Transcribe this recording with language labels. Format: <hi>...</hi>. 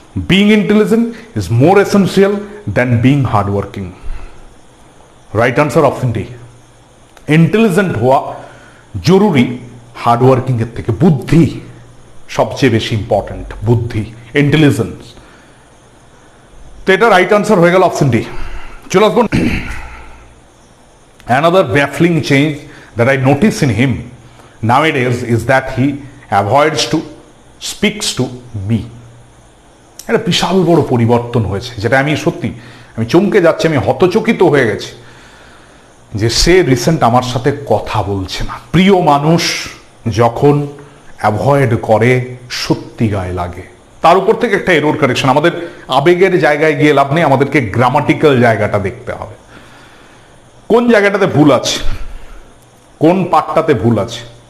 <en>Being intelligent is more essential than being hardworking. Right answer option D.</en> <bn>Intelligent হওয়া জরুরি hardworking এর থেকে। বুদ্ধি সবচেয়ে বেশি ইম্পর্টেন্ট, বুদ্ধি, ইন্টেলিজেন্স। তো এটা রাইট আনসার হয়ে গেল অপশন ডি। চলে আসবো</bn> <en>another baffling change that I notice in him nowadays is that he avoids to speaks to me.</en> <bn>এটা বিশাল বড় পরিবর্তন হয়েছে, যেটা আমি সত্যি আমি চমকে যাচ্ছি, আমি হতচকিত হয়ে গেছি যে সে রিসেন্ট আমার সাথে কথা বলছে না। প্রিয় মানুষ যখন অ্যাভয়েড করে সত্যি গায়ে লাগে। তার উপর থেকে একটা এরর কারেকশন। আমাদের আবেগের জায়গায় গিয়ে লাভ নেই, আমাদেরকে গ্রামাটিক্যাল জায়গাটা দেখতে হবে, কোন জায়গাটাতে ভুল আছে, কোন পার্টটাতে ভুল আছে।</bn>